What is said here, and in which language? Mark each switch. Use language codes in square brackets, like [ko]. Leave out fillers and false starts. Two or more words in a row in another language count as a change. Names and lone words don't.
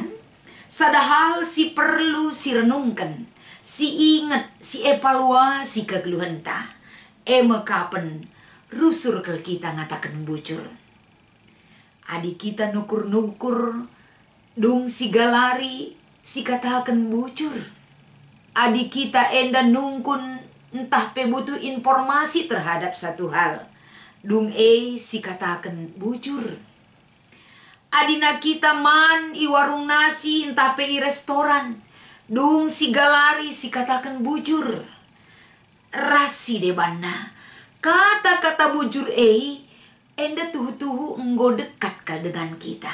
[btx] Sadahal si perlu si renungkan, si ingat, si evaluasi kegeluhan ta. Mekapen rusur ke kita ngatakan bujur. Adik kita nukur-nukur, dung si galari, si katakan bujur. Adik kita enda nungkun entah pe butuh informasi terhadap satu hal. Dung si katakan bujur. Adina kita man i warung nasi entah pe i restoran. Dung si galari si katakan bujur. Rasi debana. Kata-kata bujur enda tuhu-tuhu enggo dekat ka dengan kita.